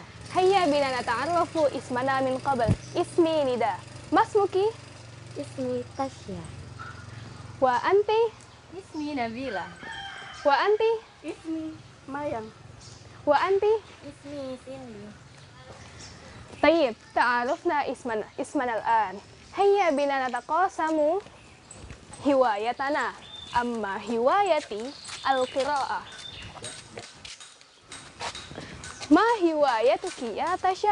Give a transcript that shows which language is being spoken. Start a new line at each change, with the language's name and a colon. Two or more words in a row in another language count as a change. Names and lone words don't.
Arabic: هيا بنا نتعارف أسماءنا من قبل. اسمي ندى. ما اسمك? اسمي تاشا. وأنت? اسمي نبيلة. وأنت? اسمي مايانغ. وأنت? اسمي سيندي. طيب تعارفنا اسمنا الآن. هيا بنا نتقاسم هوايتنا. أما هوايتي القراءة. ما هوايتك يا تشا؟